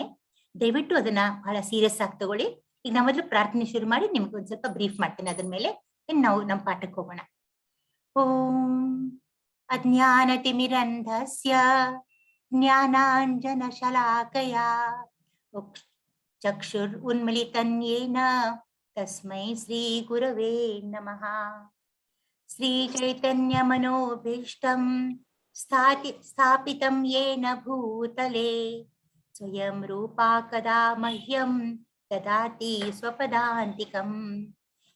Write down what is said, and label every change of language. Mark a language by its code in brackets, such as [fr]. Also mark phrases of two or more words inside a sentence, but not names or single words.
[kn] ದಯವಿಟ್ಟು ಅದನ್ನ ಬಹಳ ಸೀರಿಯಸ್ ಆಗಿ ತಗೊಳ್ಳಿ. ಈಗ ನಾವು ಮೊದಲು ಪ್ರಾರ್ಥನೆ ಶುರು ಮಾಡಿ ನಿಮ್ಗೆ ಒಂದ್ ಸ್ವಲ್ಪ ಬ್ರೀಫ್ ಮಾಡ್ತೇನೆ. ಅದ್ರ ಮೇಲೆ ನಾವು ನಮ್ಮ ಪಾಠಕ್ಕೆ ಹೋಗೋಣ. [sa] ಓಂ ಅಜ್ಞಾನತಿಮಿರಂಧಸ್ಯ ಜ್ಞಾನಾಂಜನಶಲಾಕಯಾ ಚಕ್ಷುರ್ ಉನ್ಮಿಲಿತಂ ಯೇನ ತಸ್ಮೈ ಶ್ರೀ ಗುರವೇ ನಮಃ. ಶ್ರೀ ಚೈತನ್ಯ ಮನೋಭೀಷ್ಟಂ ಸ್ಥಾಪಿತಂ ಯೇನ ಭೂತಲೆ ಸ್ವಯಂ ರೂಪಾ ಕದಾ ಮಹ್ಯಂ ದದಾತಿ ಸ್ವಪದಾಂತಿಕಂ.